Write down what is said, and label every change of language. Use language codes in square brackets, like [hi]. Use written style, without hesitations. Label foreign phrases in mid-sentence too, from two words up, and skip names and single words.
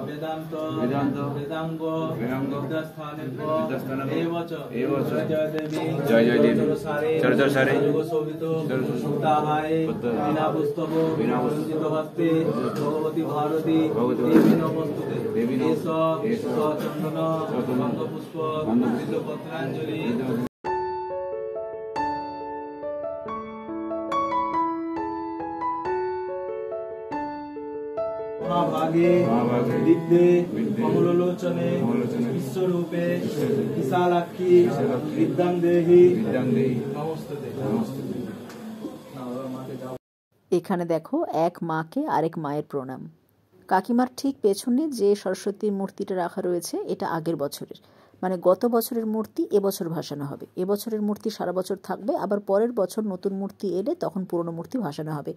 [bn] জয় জয় দেবী চর চর সারে ভগবতী ভারতী দেবী চন্দন পুষ্প পত্রাঞ্জলি। [sa] महाभागे विद्ये कमलोचने विश्वरूपे विशालाक्षी विद्यां देहि नमस्ते। [bn] এখানে দেখো এক মাকে আরেক মায়ের প্রণাম। কাকিমার ঠিক পেছনে যে সরস্বতীর মূর্তিটা রাখা রয়েছে এটা আগের বছরের, মানে গত বছরের মূর্তি এবছর ভাসানো হবে। এবছরের মূর্তি সারা বছর থাকবে, আবার পরের বছর নতুন মূর্তি এলে তখন পুরনো মূর্তি ভাসানো হবে।